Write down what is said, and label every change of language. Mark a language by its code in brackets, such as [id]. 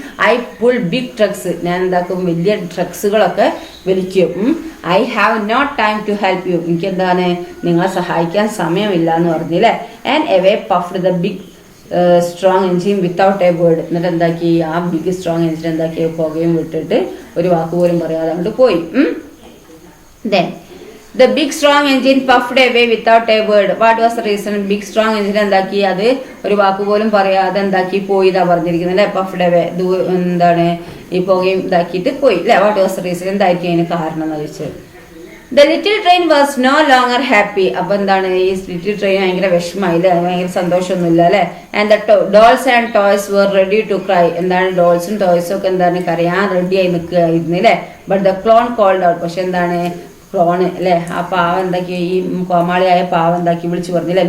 [en] I pull big trucks, [ml] ഞാൻ എന്താക്കും വലിയ ട്രക്സുകളൊക്കെ വലിക്കും. [en] I have not time to help you, [ml] എനിക്ക് എന്താണ് നിങ്ങളെ സഹായിക്കാൻ സമയമില്ല എന്ന് പറഞ്ഞില്ലേ. [en] and away puffed the big strong engine without a word, [ml] എന്നിട്ട് എന്താക്കി ആ ബിഗ് സ്ട്രോങ് എൻജിൻ എന്താക്കി പുകയും വിട്ടിട്ട് ഒരു വാക്ക് പോലും പറയാതെ അങ്ങോട്ട് പോയി. [en] Then the big strong engine puffed away without a word. What was the reason? [ml] Big strong engine എന്താക്കി അത് ഒരു വാക്ക് പോലും പറയാതെ എന്താക്കി പോയി ഇതാ പറഞ്ഞിരിക്കുന്നത് അല്ലെ. [en] puffed away [ml] എന്താണ് ഈ പുകയും ഇതാക്കിയിട്ട് പോയി അല്ലെ. [en] what was the reason? [ml] എന്തായിരിക്കും അതിന് കാരണം എന്ന് ചോദിച്ചത്. [en] The little train was no longer happy. [ml] അപ്പൊ എന്താണ് ഈ ലിറ്റിൽ ട്രെയിൻ ഭയങ്കര വിഷമായില്ലേ, ഭയങ്കര സന്തോഷമൊന്നുമില്ല അല്ലെ. [en] And the dolls and toys were ready to cry. [ml] എന്താണ് ഡോൾസും ടോയ്സും ഒക്കെ എന്താണ് കരയാൻ റെഡി ആയി നിൽക്കുകയായിരുന്നു അല്ലെ. [en] but the clown called out, [ml] പക്ഷെ എന്താണ് ക്ലോൺ അല്ലെ ആ പാവം എന്താക്കി ഈ കോമാളിയായ പാവം എന്താക്കി വിളിച്ചു പറഞ്ഞില്ലേ.